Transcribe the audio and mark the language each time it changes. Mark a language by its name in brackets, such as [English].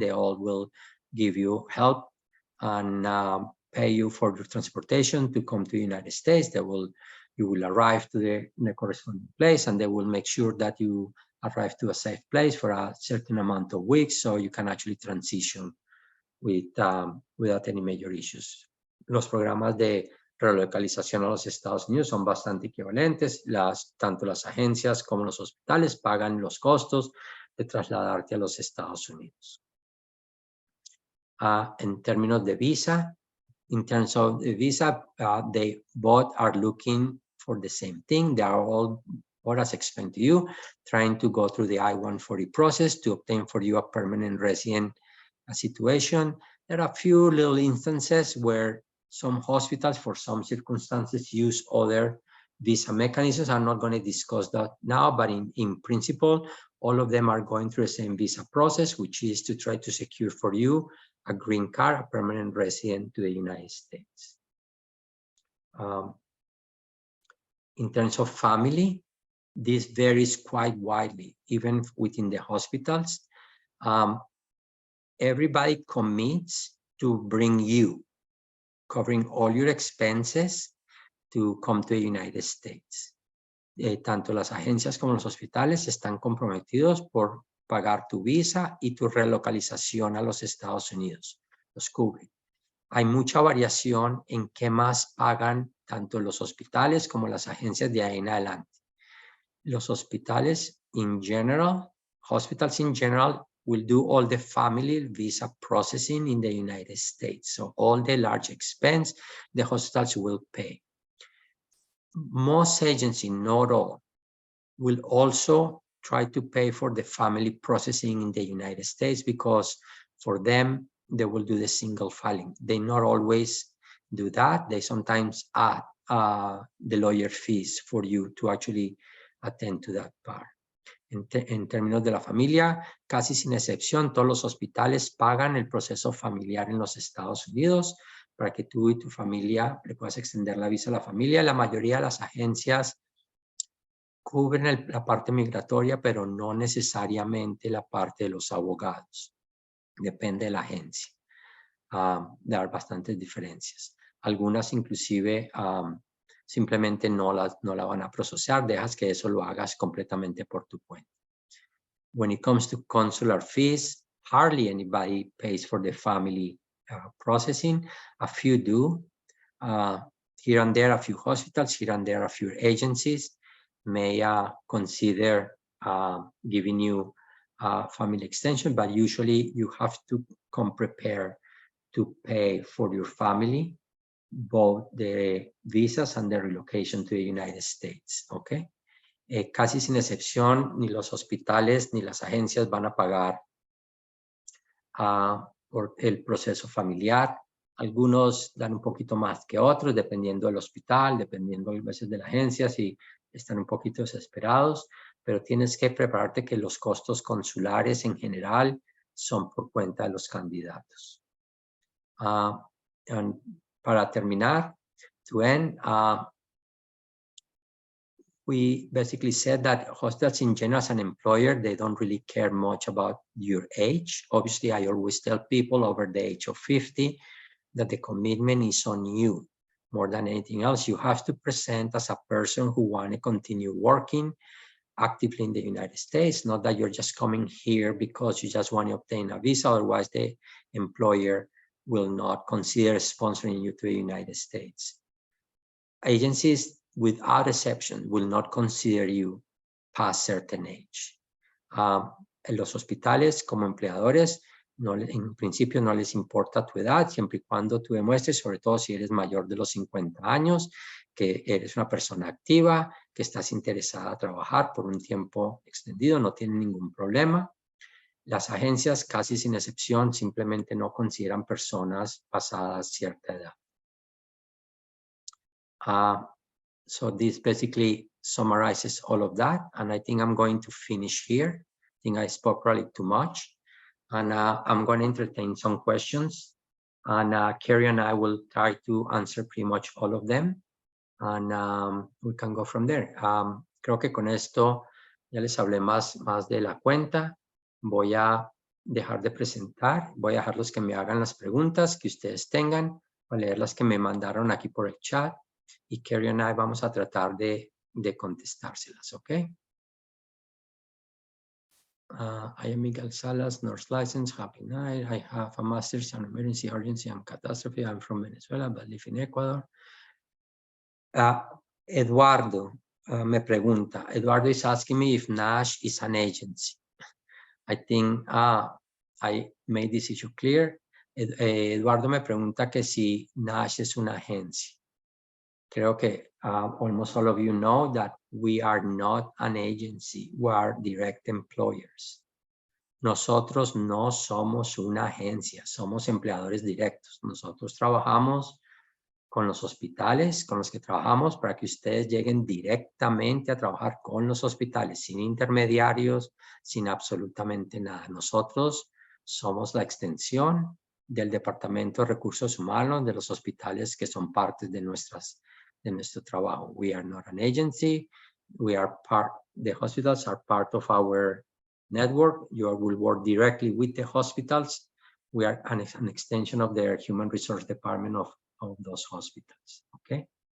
[English] They all will give you help and pay you for your transportation to come to the United States. You will arrive to the corresponding place, and they will make sure that you arrive to a safe place for a certain amount of weeks, so you can actually transition without any major issues. [Spanish] Los programas de relocalización a los Estados Unidos son bastante equivalentes. Tanto las agencias como los hospitales pagan los costos de trasladarte a los Estados Unidos. En términos de visa, [English] in terms of the visa, they both are looking for the same thing. They are all, as explained to you, trying to go through the I-140 process to obtain for you a permanent resident situation. There are a few little instances where some hospitals, for some circumstances, use other visa mechanisms. I'm not going to discuss that now, but in principle, all of them are going through the same visa process, which is to try to secure for you a green card, a permanent resident to the United States. In terms of family, this varies quite widely, even within the hospitals. Everybody commits to bring you, covering all your expenses to come to the United States. [Spanish] Tanto las agencias como los hospitales están comprometidos por pagar tu visa y tu relocalización a los Estados Unidos. Los cubren. Hay mucha variación en qué más pagan tanto los hospitales como las agencias de ahí en adelante. Los hospitales [English] in general, hospitals in general will do all the family visa processing in the United States. So all the large expense the hospitals will pay. Most agencies, not all, will also try to pay for the family processing in the United States because for them, they will do the single filing. They not always do that. They sometimes add the lawyer fees for you to actually attend to that part. [Spanish] En términos de la familia, casi sin excepción, todos los hospitales pagan el proceso familiar en los Estados Unidos para que tú y tu familia le puedas extender la visa a la familia. La mayoría de las agencias cubren la parte migratoria, pero no necesariamente la parte de los abogados. Depende de la agencia. Hay bastantes diferencias. Algunas inclusive simplemente no la van a procesar, dejas que eso lo hagas completamente por tu cuenta. [English] When it comes to consular fees, hardly anybody pays for the family processing. A few do. Here and there, a few hospitals, here and there, a few agencies may consider giving you family extension, but usually you have to come prepared to pay for your family, both the visas and the relocation to the United States, okay? [Spanish] Casi sin excepción, ni los hospitales ni las agencias van a pagar por el proceso familiar. Algunos dan un poquito más que otros, dependiendo del hospital, dependiendo a veces de la agencia, si están un poquito desesperados, pero tienes que prepararte que los costos consulares en general son por cuenta de los candidatos. Para terminar, [English] to end, we basically said that hospitals in general as an employer, they don't really care much about your age. Obviously, I always tell people over the age of 50 that the commitment is on you. More than anything else, you have to present as a person who want to continue working actively in the United States, not that you're just coming here because you just want to obtain a visa, otherwise the employer will not consider sponsoring you to the United States. Agencies without exception, will not consider you past certain age. [Spanish] En los hospitales, como empleadores, en principio no les importa tu edad, siempre y cuando tú demuestres, sobre todo si eres mayor de los 50 años, que eres una persona activa, que estás interesada a trabajar por un tiempo extendido, no tienen ningún problema. Las agencias, casi sin excepción, simplemente no consideran personas pasadas cierta edad. [English] So this basically summarizes all of that, and I think I'm going to finish here. I think I spoke probably too much, and I'm going to entertain some questions, and Carrie and I will try to answer pretty much all of them, and we can go from there. [Spanish] Creo que con esto ya les hablé más de la cuenta. Voy a dejar de presentar, voy a dejar los que me hagan las preguntas que ustedes tengan, voy a leer las que me mandaron aquí por el chat, y Carrie y I vamos a tratar de contestárselas, ¿ok? [English] I am Miguel Salas, nurse license, happy night. I have a master's in emergency, urgency, and catastrophe. I'm from Venezuela, but live in Ecuador. [Spanish] Eduardo me pregunta. [English] Eduardo is asking me if NASH is an agency. I think I made this issue clear. [Spanish] Eduardo me pregunta que si NASH es una agencia. Creo que [English] almost all of you know that we are not an agency, we are direct employers. [Spanish] Nosotros no somos una agencia, somos empleadores directos. Nosotros trabajamos con los hospitales con los que trabajamos para que ustedes lleguen directamente a trabajar con los hospitales, sin intermediarios, sin absolutamente nada. Nosotros somos la extensión del Departamento de Recursos Humanos de los hospitales que son partes de nuestro trabajo. [English] We are not an agency. The hospitals are part of our network. You will work directly with the hospitals. We are an extension of their Human Resource Department of those hospitals, ¿ok?